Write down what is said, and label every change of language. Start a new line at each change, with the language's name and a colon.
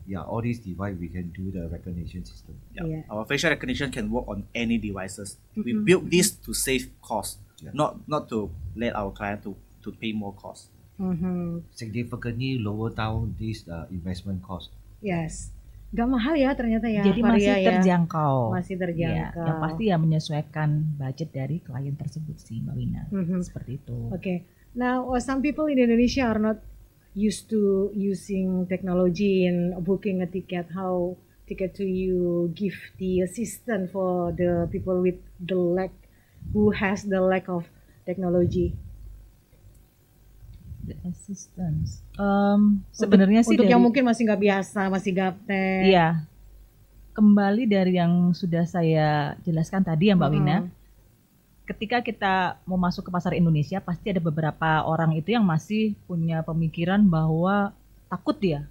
English: all these devices, we can do the recognition system. Yeah. Our facial recognition can work on any devices. We built this to save cost, Yeah. not to let our client to pay more cost. Significantly lower down this investment cost. Yes.
Indonesian: Gak mahal ya ternyata ya. jadi masih Varia ya. terjangkau. Masih Ya, terjangkau. yang pasti ya menyesuaikan budget dari klien tersebut sih, Mbak Wina. Seperti itu.
English: Okay. Now, some people in Indonesia are not used to using technology in booking a ticket. How Ticket2You give the assistance for the people with the lack, who has the lack of technology? The assistance.
Indonesian: Sebenarnya sih untuk dari, yang mungkin masih nggak biasa, masih gaptek. iya, kembali dari yang sudah saya jelaskan tadi ya Mbak Wina. Ketika kita mau masuk ke pasar Indonesia, pasti ada beberapa orang itu yang masih punya pemikiran bahwa takut dia,